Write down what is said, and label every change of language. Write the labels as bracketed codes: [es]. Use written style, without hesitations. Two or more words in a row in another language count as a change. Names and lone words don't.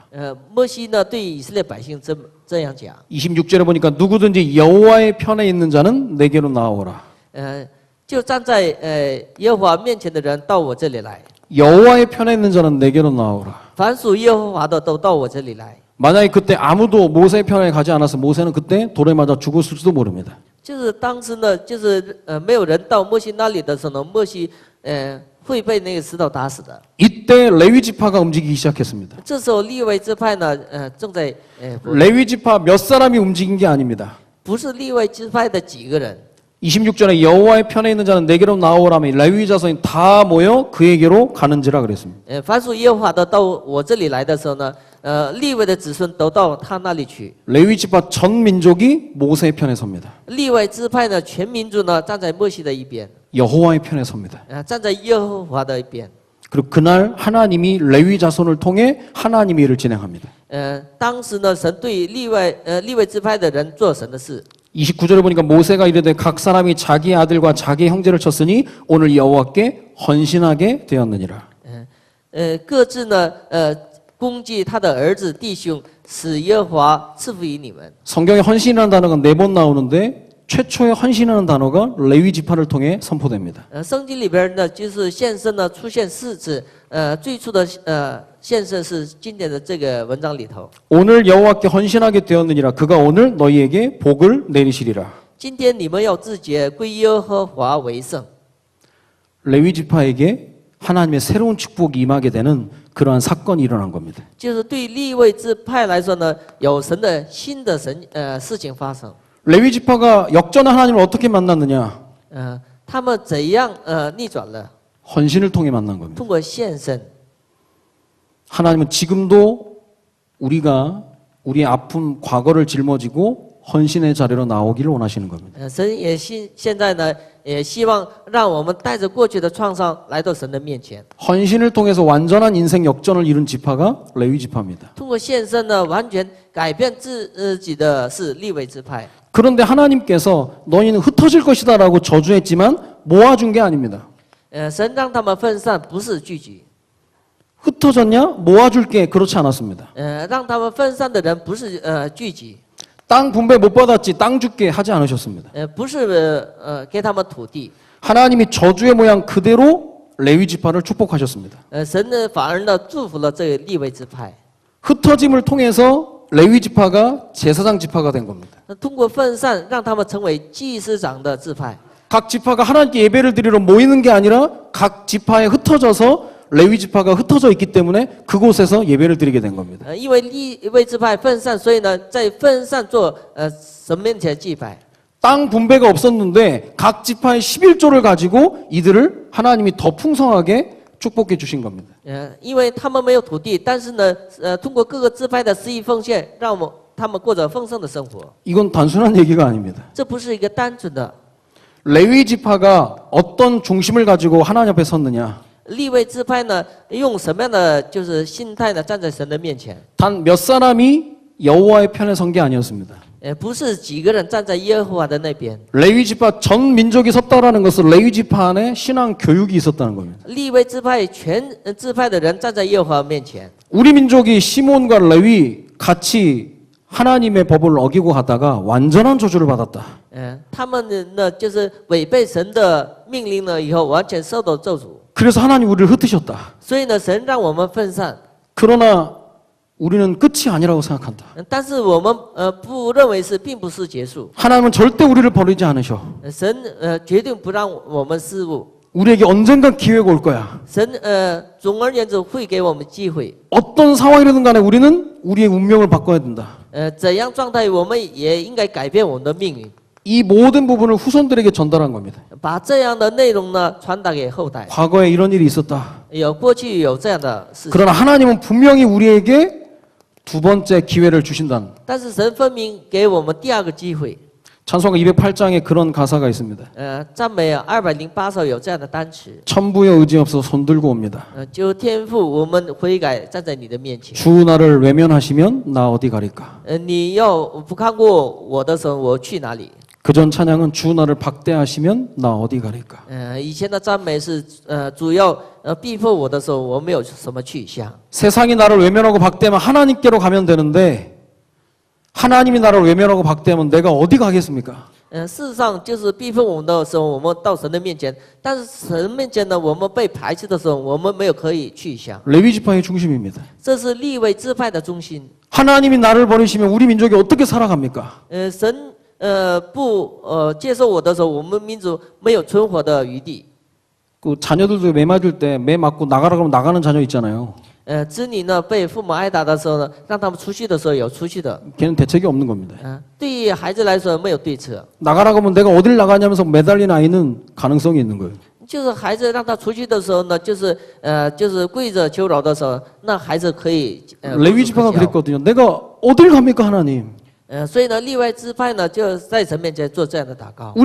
[zh] 摩西呢对以色列百姓这样讲。 [ko] 26절에 보니까 누구든지 여호와의 편에 있는 자는 내게로 나오라. [zh] 就站在耶和华面前的人到我这里来， [ko] 여호와의 편에 있는 자는 내게로 나오라. [zh] 凡属耶和华的都到我这里来。 [ko] 만약에 그때 아무도 모세의 편에 가지 않았으면 모세는 그때 돌에 맞아 죽었을지도 모릅니다. [zh] 就是当时呢，就是没有人到摩西那里的时候呢，摩西会被那个石头打死的。 [ko] 이때 레위 지파가 움직이기 시작했습니다. [zh] 这时候利未支派呢，正在 [ko] 레위 지파 몇 사람이 움직인 게 아닙니다. [zh] 不是利未支派的几个人， [ko] 26절에 여호와의 편에 있는 자는 내게로 나오라며 레위 자손이 다 모여 그에게로 가는지라 그랬습니다. [zh] 凡属耶和华的到我这里来的时候呢，利未的子孙都到他那里去。 [ko] 레위 지파 전 민족이 모세의 편에 섭니다. [zh] 利未支派呢，全民族呢站在摩西的一边， [ko] 여호와의 편에 섭니다. [zh] 站在耶和华的一边。 [ko] 그리고 그날 하나님이 레위 자손을 통해 하나님의 일을 진행합니다. [zh] 当时呢，神对利未支派的人做神的事。 [ko] 29절에 보니까 모세가 이르되 각 사람이 자기 아들과 자기 형제를 쳤으니 오늘 여호와께 헌신하게 되었느니라. [zh] 各自呢，攻击他的儿子弟兄，使耶和华赐福于你们。 [ko] 성경에 헌신이라는 단어가 4번 나오는데 최초의 헌신이라는 단어가 레위 지파를 통해 선포됩니다. [zh] 圣经里边呢，就是献身呢出现4次，最初的献身是今天的这个文章里头。 [ko] 오늘 여호와께 헌신하게 되었느니라. 그가 오늘 너희에게 복을 내리시리라. [zh] 今天你们要自洁，归耶和华为圣。 [ko] 레위 지파에게 하나님의 새로운 축복이 임하게 되는 그러한 사건이 일어난 겁니다. [zh] 就是对利未支派来说呢，有神的新的事情发生。 [ko] 레위 지파가 역전한 하나님을 어떻게 만났느냐? [zh] 他们怎样逆转了？ [ko] 헌신을 통해 만난 겁니다. [zh] 通过献身。 [ko] 하나님은 지금도 우리가 우리의 아픈 과거를 짊어지고 헌신의 자리로 나오기를 원하시는 겁니다. [zh] 神也现在呢，也希望让我们带着过去的创伤来到神的面前。 [ko] 헌신을 통해서 완전한 인생 역전을 이룬 지파가 레위 지파입니다. [zh] 通过献身呢，完全改变自己的是利未支派。 [ko] 그런데 하나님께서 너희는 흩어질 것이다라고 저주했지만 모아준 게 아닙니다. [zh] 神让他们分散，不是聚集。 [ko] 흩어졌냐? 모아줄게. 그렇지 않았습니다. [zh] 让他们分散的人不是聚集， [ko] 땅 분배 못 받았지. 땅 줄게 하지 않으셨습니다. [zh] 不是给他们土地。 [ko] 하나님이 저주의 모양 그대로 레위 지파를 축복하셨습니다. [zh] 神呢反而呢祝福了这个利未支派。 [ko] 흩어짐을 통해서 레위 지파가 제사장 지파가 된 겁니다. [zh] 通过分散，让他们成为祭司长的支派。 [ko] 각 지파가 하나님께 예배를 드리러 모이는 게 아니라 각 지파에 흩어져서 레위 지파가 흩어져 있기 때문에 그곳에서 예배를 드리게 된 겁니다. [zh] 因为利未支派分散，所以呢在分散做神面前祭拜。 [ko] 땅 분배가 없었는데 각 지파의 11조를 가지고 이들을 하나님이 더 풍성하게 축복해 주신 겁니다. [zh] 因为他们没有土地，但是呢通过各个支派的11奉献，让他们过着丰盛的生活。 [ko] 이건 단순한 얘기가 아닙니다. [zh] 这不是一个单纯的。 [ko] 레위 지파가 어떤 중심을 가지고 하나님 앞에 섰느냐? [zh] 利未支派呢，用什么样的就是心态呢？站在神的面前， [ko] 단 몇 사람이 여호와의 편에 선 게 아니었습니다. [zh] 不是几个人站在耶和华的那边。 [ko] 레위 지파 전 민족이 섰다라는 것은 레위 지파 안에 신앙 교육이 있었다는 겁니다. [zh] 利未支派全支派的人站在耶和华面前。 [ko] 우리 민족이 시몬과 레위 같이 하나님의 법을 어기고 가다가 완전한 저주를 받았다. [zh] 他们呢就是违背神的命令了以后，完全受到咒诅。 [ko] 그래서 하나님 우리를 흩으셨다. [zh] 所以呢，神让我们分散， [ko] 그러나 우리는 끝이 아니라고 생각한다. [zh] 但是我们不认为并不是结束。 [ko] 하나님은 절대 우리를 버리지 않으셔. [zh] 神决定不让我们失误。 [ko] 우리에게 언젠가 기회가 올 거야. [zh] 神总而言之会给我们机会。 [ko] 어떤 상황이든 간에 우리는 우리의 운명을 바꿔야 된다. [zh] 怎样状态，我们也应该改变我们的命运。 [ko] 이 모든 부분을 후손들에게 전달한 겁니다. [zh] 把这样的内容呢传达给后代。 [ko] 과거에 이런 일이 있었다. [zh] 过去有这样的事情， [ko] 그러나 하나님은 분명히 우리에게 두 번째 기회를 주신다는. [zh] 但是神分明给我们第二个机会。 [ko] 찬송가 208장에 그런 가사가 있습니다. [zh] 赞美208首有这样的单词。 [ko] 천부여 의지 없어 손 들고 옵니다. [zh] 就天父，我们悔改站在你的面前。 [ko] 주 나를 외면하시면 나 어디 가리까. [zh] 你要不看过我的时候，我去哪里？ [ko] 그전 찬양은 주 나를 박대하시면 나 어디 가리까. [zh] 以前的赞美是主要逼迫我的时候，我没有什么去向。 [ko] 세상이 나를 외면하고 박대하면 하나님께로 가면 되는데 하나님이 나를 외면하고 박대하면 내가 어디 가겠습니까? [zh] 事实上就是逼迫我们的时候，我们到神的面前，但是神面前呢，我们被排斥的时候，我们没有可以去向。 [ko] 레위 지파의 중심입니다. [zh] 这是利未支派的中心。 [ko] 하나님이 나를 버리시면 우리 민족이 어떻게 살아갑니까? [zh] 神不接受我的时候，我们民族没有存活的余地。 [ko] 그 자녀들도 매 맞을 때 매 맞고 나가라 그러면 나가는 자녀 있잖아요. [zh] 子女呢被父母挨打的时候呢，让他们出去的时候有出去的。 [ko] 걔는 대책이 없는 겁니다. [zh] 对于孩子来说没有对策， [ko] 나가라 그러면 내가 어딜 나가냐면서 매달리는 아이는 가능성이 있는 거예요. [zh] 就是孩子让他出去的时候呢，就是跪着求饶的时候，那孩子可以 [ko] 레위 지파가 그랬거든요. 내가 어딜 갑니까 하나님? [zh] 所以呢，例外支派呢就在神面前做这样的祷告。